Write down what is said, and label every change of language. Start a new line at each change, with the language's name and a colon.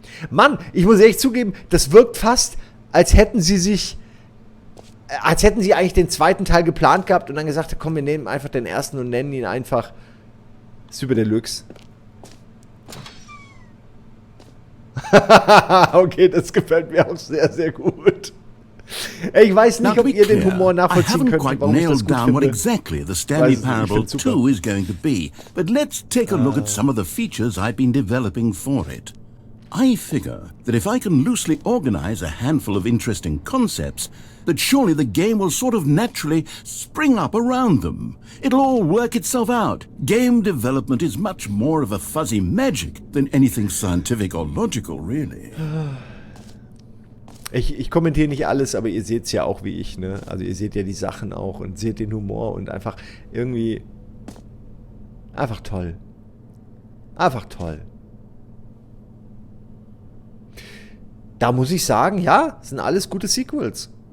German: Mann, ich muss ehrlich zugeben, das wirkt fast, als hätten sie eigentlich den zweiten Teil geplant gehabt und dann gesagt, komm, wir nehmen einfach den ersten und nennen ihn einfach Super Deluxe. Okay, das gefällt mir auch sehr, sehr gut. Ich weiß nicht, ob ihr den Humor nachvollziehen könnt, warum ich das gut finde.
English: What exactly the Stanley Parable 2 is going to be, but let's take a look at some of the features I've been developing for it. I figure that if I can loosely organize a handful of interesting concepts, that surely the game will sort of naturally spring up around them. It'll all work itself out. Game development is much more of a fuzzy magic than anything scientific or logical, really.
German: Ich kommentiere nicht alles, aber ihr seht es ja auch wie ich, ne? Also ihr seht ja die Sachen auch und seht den Humor und einfach irgendwie... Einfach toll. Einfach toll. Da muss ich sagen, ja, sind alles gute Sequels.